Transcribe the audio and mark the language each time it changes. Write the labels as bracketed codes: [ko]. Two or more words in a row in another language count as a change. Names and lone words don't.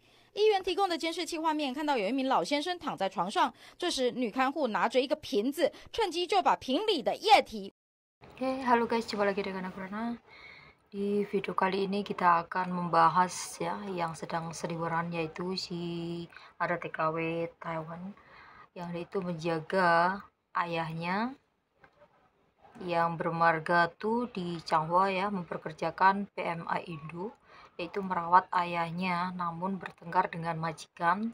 [zh] 医院提供的监视器画面看到有一名老先生躺在床上，这时女看护拿着一个瓶子，趁机就把瓶里的液体。 [id] Halo guys, coba lagi dengan aku Rana. Di video kali ini kita akan membahas ya yang sedang seliweran, yaitu ada TKW Taiwan yang itu menjaga ayahnya yang bermarga tuh di Changhua ya, memperkerjakan PMA Indo, yaitu merawat ayahnya namun bertengkar dengan majikan.